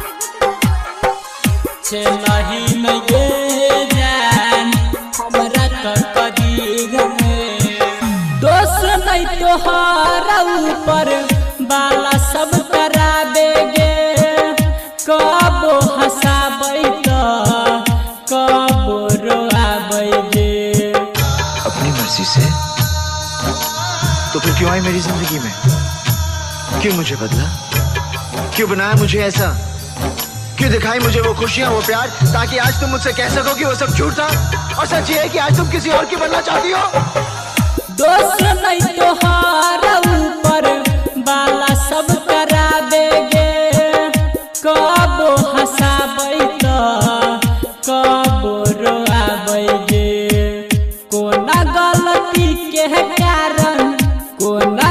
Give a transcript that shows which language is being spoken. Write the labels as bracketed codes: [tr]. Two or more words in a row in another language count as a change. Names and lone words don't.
[anp] छेलही न ये जान हमारा तो कदीर में दोस्त नहीं तोहरा ऊपर बाला सब कराबे गे कबो हंसाबै तो कबो रोआबै गे। [hi] अपनी मर्जी से तो फिर क्यों आई मेरी जिंदगी में, क्यों मुझे बदला, क्यों बनाया मुझे ऐसा, क्यों दिखाई मुझे वो खुशियां वो प्यार ताकि आज तुम मुझसे कह सको कि वो सब झूठ था और सच ये है कि आज तुम किसी और की बनना चाहती हो। [anp] दोस्त नहीं तोहरा ऊपर बाला सब कराबे गे कबो हंसाबै तो कबो रोआबै गे कोना गलती के कारण कोना